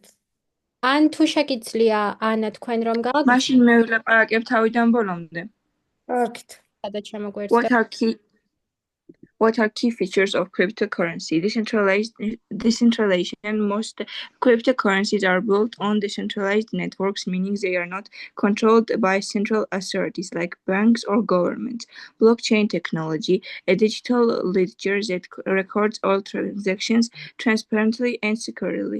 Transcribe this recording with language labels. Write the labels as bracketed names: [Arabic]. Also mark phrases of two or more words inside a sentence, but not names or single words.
[Georgian] ან თუ შეგიძლია ანა თქვენ რომ გააგრძელოთ, მაშინ მე ვილაპარაკებ თავიდან ბოლომდე. კარგით. სადაც შემოგვიერთდა. [English] What are key features of cryptocurrency? Decentralization. Most cryptocurrencies are built on decentralized networks, meaning they are not controlled by central authorities like banks or governments. Blockchain technology, a digital ledger that records all transactions transparently and securely.